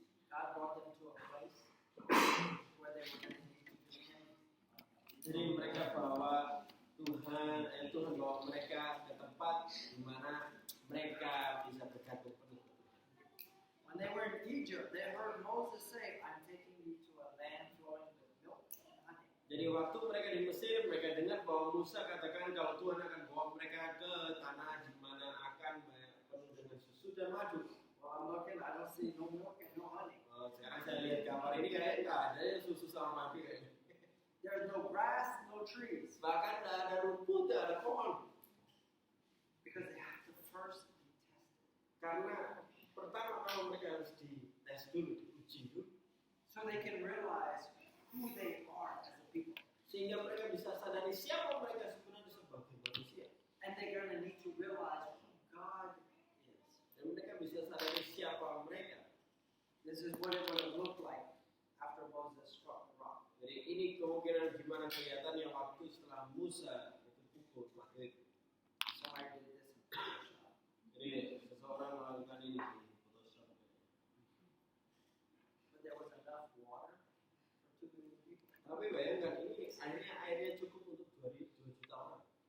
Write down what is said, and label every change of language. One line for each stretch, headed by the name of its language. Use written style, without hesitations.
English: God brought them to a place where they were going to need to do Him.
Indonesian: Jadi mereka bawa Tuhan bawa mereka ke tempat di mana mereka bisa bergantung penuh.
English: When they were in Egypt, they heard Moses say, I'm taking you to a land flowing with milk and honey.
Indonesian: Jadi waktu mereka di Mesir, mereka dengar bahwa Musa katakan kalau Tuhan akan bawa mereka ke tanah di mana akan penuh dengan susu dan madu.
English: Well, I'm looking, I don't see no milk and no honey.
Indonesian: Sekarang saya lihat gambar ini kayak nggak ada ya susu sama madu kayaknya.
English: There's no grass, no trees.
Indonesian: Bahkan nggak ada rumput, nggak ada pohon.
English: Because they have to first be tested.
Indonesian: Karena pertama kalau mereka harus dites dulu, diuji dulu,
English: So they can realize who they are as a people.
Indonesian: sehingga mereka bisa sadari siapa mereka sebenarnya sebagai manusia.
English: And they're going to need to realize who God is.
Indonesian: Dan mereka bisa sadari siapa mereka.
English: This is what it would have looked like after Moses struck the rock.
Indonesian: Jadi ini kemungkinan gimana kelihatannya waktu setelah Musa itu pukul batu itu.
English: Somebody did this in Photoshop.
Indonesian: Jadi seseorang melakukan ini di Photoshop.
English: But there was enough water for 2 million people.
Indonesian: Tapi bayangkan ini airnya cukup untuk 2 juta orang.